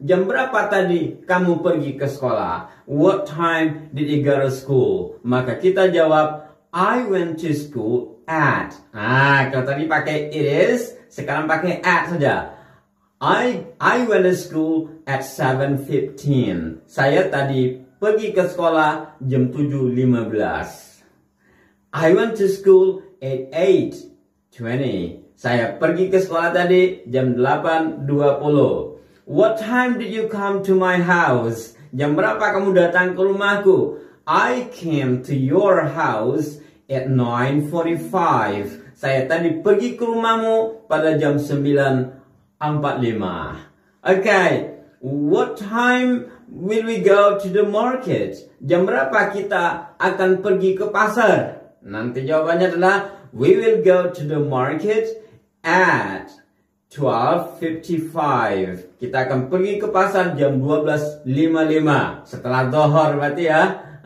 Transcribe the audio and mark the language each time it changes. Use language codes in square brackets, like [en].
[id] Jam berapa tadi kamu pergi ke sekolah? [en] What time did you go to school? [id] Maka kita jawab, [en] I went to school at. [id] Kalau tadi pakai it is, sekarang pakai at saja. [en] I went to school at 7:15. [id] Saya tadi pergi ke sekolah jam 7:15. [en] I went to school at 8:20. [id] Saya pergi ke sekolah tadi jam 8:20. [en] What time did you come to my house? [id] Jam berapa kamu datang ke rumahku? [en] I came to your house at 9:45. [id] Saya tadi pergi ke rumahmu pada jam 9:45. [en] Okay, what time will we go to the market? [id] Jam berapa kita akan pergi ke pasar? Nanti jawabannya adalah [en] we will go to the market at 12:55. [id] Kita akan pergi ke pasar jam 12:55. Setelah zuhur berarti ya.